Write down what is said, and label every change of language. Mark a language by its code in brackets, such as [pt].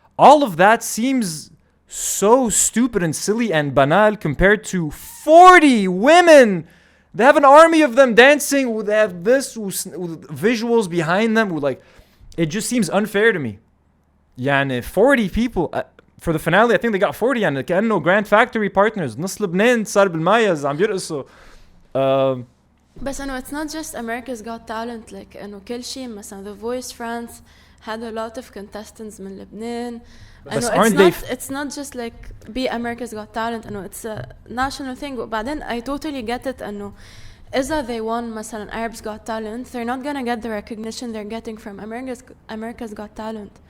[en] All of that seems so stupid and silly and banal compared to 40 women. They have an army of them dancing. They have this with visuals behind them. Like, it just seems unfair to me. [ar] يعني [en] 40 people. For the finale, I think they got 40 [ar] يعني كأنه [en] Grand Factory partners. [ar] نص لبنان صار بالمايز عم بيرقصوا. بس انه [en] it's not just America's Got Talent, like [ar] انه كل شيء مثلا [en] The Voice France had a lot of contestants [ar] من لبنان. انه [en] it's not just like be America's Got Talent, انه it's a national thing. [ar] وبعدين [en] I totally get it [ar] انه إذا [en] they won [ar] مثلا [en] Arabs Got Talent, they're not gonna get the recognition they're getting from America's Got Talent.